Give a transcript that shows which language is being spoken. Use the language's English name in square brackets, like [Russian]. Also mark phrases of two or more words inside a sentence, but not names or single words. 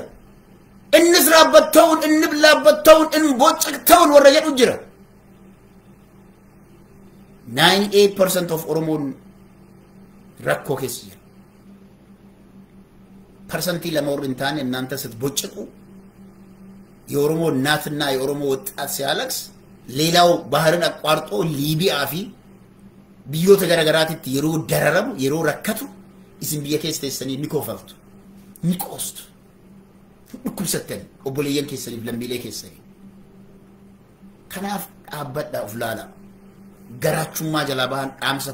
[Oromo] Innis raabbatta'uun, inni laabbatta'uun, inni boccaqta'uun warra jedhu jira. 98% of Oromoon rakkoo keessa jira. Parsantii lama warri hin taane [Amharic] እናንተ ስትቦጭቁ የኦሮሞ እናትና የኦሮሞ ወጣት ሲያለቅስ ሌላው ባህርን አቋርጦ ሊቢያ ፊ [Oromo] biyyoota garagaraatitti yeroo dararamu yeroo rakkatu isin biyya keessa teessanii ni koofaltu ni qoostu dhukkubsattani obboleeyyan keessaniif lammiilee keessanii kanaaf dhaabbadhaa of laala garaachummaa jalaa bahan dhaamsa